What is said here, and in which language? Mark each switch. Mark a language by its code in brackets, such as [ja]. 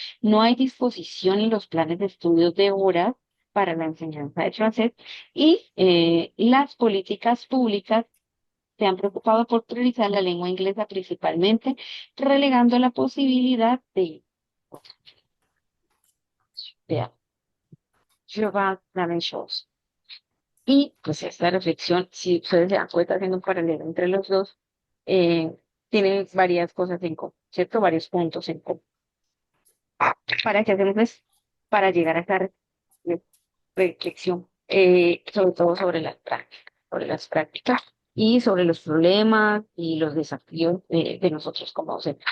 [es] No hay disposición en los planes de estudios de horas para la enseñanza del francés y las políticas públicas se han preocupado por priorizar la lengua inglesa principalmente, relegando la posibilidad de... Vean, [fr] je vois la même chose. [es] Y pues esta reflexión, si ustedes se dan cuenta, haciendo un paralelo entre los dos, tiene varias cosas en común, ¿cierto? Varios puntos en común. ¿Para qué hacemos esto? Para llegar a esta reflexión, sobre todo sobre las prácticas y sobre los problemas y los desafíos de nosotros como docentes.